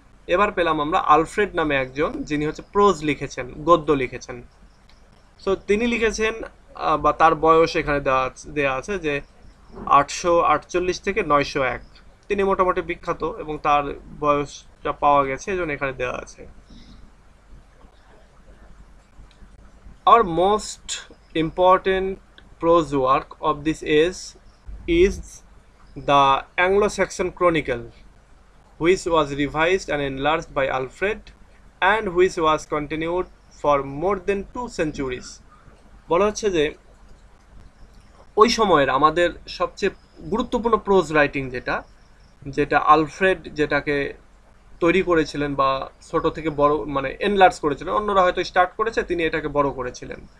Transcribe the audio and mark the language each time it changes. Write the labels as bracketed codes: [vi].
[bn] এবার পেলাম আমরা আলফ্রেড নামে একজন, যিনি হচ্ছে প্রোজ লিখেছেন, গদ্য লিখেছেন। সো তিনি লিখেছেন, বা তার বয়স এখানে দেওয়া আছে যে 848 থেকে 901। তিনি মোটামুটি বিখ্যাত এবং তার বয়সটা পাওয়া গেছে, এই জন্য এখানে দেওয়া আছে। [en] Our most important prose work of this age is the Anglo-Saxon Chronicle, which was revised and enlarged by Alfred and which was continued for more than 2 centuries. [bn] বলা হচ্ছে যে ওই সময়ের আমাদের সবচেয়ে গুরুত্বপূর্ণ প্রোজ রাইটিং যেটা যেটা আলফ্রেড যেটাকে তৈরি করেছিলেন, বা ছোট থেকে বড় মানে এনলার্জ করেছিলেন, অন্যরা হয়তো স্টার্ট করেছে, তিনি এটাকে বড় করেছিলেন।